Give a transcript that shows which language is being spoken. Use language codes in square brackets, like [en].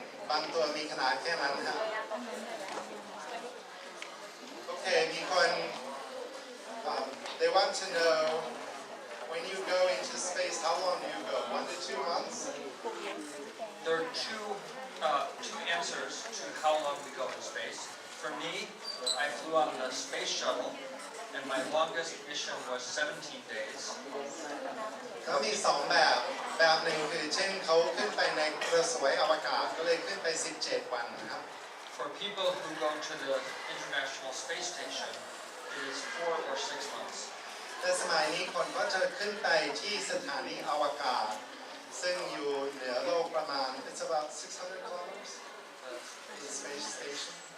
[th] บางตัวมีขนาดแค่นั้นครับโอเคมีคน [en] they want to know when you go into space how long do you go 1 to 2 months There are two answers to how long we go in space. For me, I flew on the space shuttle, and my longest mission was 17 days. [th] ก็มี2แบบหนึ่งคือเช่นเขาขึ้นไปในกระสวยอวกาศก็เลยขึ้นไป17 วันนะครับ [en] For people who go to the International Space Station, it is 4 or 6 months. [th] แต่สมัยนี้คนก็จะขึ้นไปที่สถานีอวกาศซึ่งอยู่เหนือโลกประมาณ [en] it's about 600 kilometers the space station